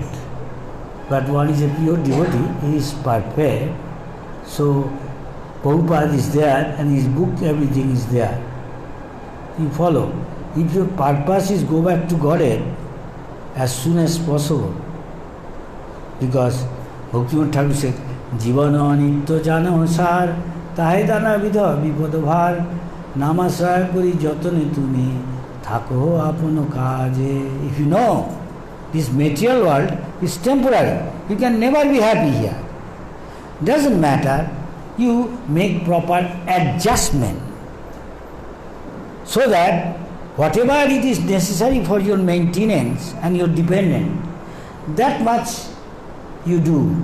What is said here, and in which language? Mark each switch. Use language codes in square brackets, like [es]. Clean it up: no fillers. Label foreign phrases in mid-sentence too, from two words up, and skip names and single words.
[en] But one is a pure devotee, he is perfect. So Prabhupada is there and his book, everything is there. You follow. If your purpose is go back to Godhead as soon as possible, because Bhaktivinoda Thakur said, [bn] জীবন অনিত্য জান সার, তাহে নানা বিধ বিপদ ভার, নামাশ্রয় করি যতনে তুমি, থাক আপন কাজে. [en] If you know, this material world is temporary. You can never be happy here. Doesn't matter. You make proper adjustment so that whatever it is necessary for your maintenance and your dependent, that much you do.